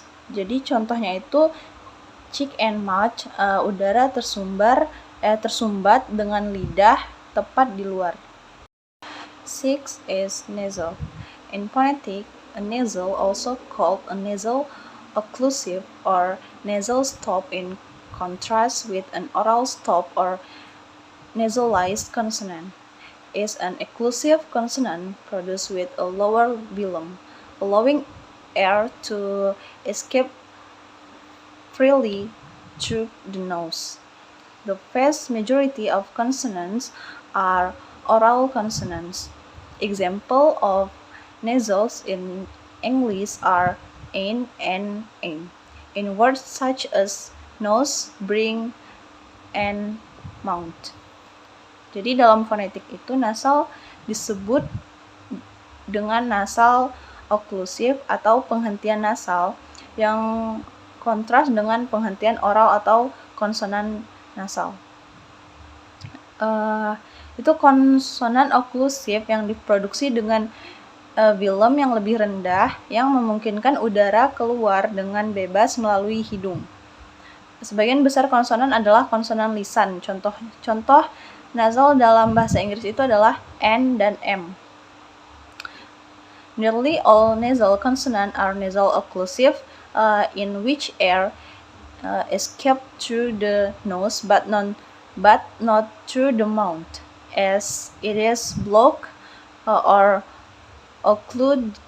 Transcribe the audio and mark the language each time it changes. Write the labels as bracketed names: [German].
[Indonesian] Jadi contohnya itu [English] chick and much, [Indonesian] udara tersumbat dengan lidah tepat di luar. [English] 6 is nasal. In phonetic, a nasal, also called a nasal occlusive or nasal stop in contrast with an oral stop or nasalized consonant, is an occlusive consonant produced with a lower velum, allowing air to escape freely through the nose. The vast majority of consonants are oral consonants. Example of nasals in English are an and aim, in words such as nose, bring, and mount. [Indonesian] Jadi dalam fonetik itu nasal disebut dengan nasal okklusif atau penghentian nasal yang kontras dengan penghentian oral atau konsonan nasal. Itu konsonan okklusif yang diproduksi dengan velum yang lebih rendah yang memungkinkan udara keluar dengan bebas melalui hidung. Sebagian besar konsonan adalah konsonan lisan. Contoh nasal dalam bahasa Inggris itu adalah N dan M. [English] Nearly all nasal consonants are nasal occlusive, in which air escapes through the nose but not through the mouth, as it is blocked or occluded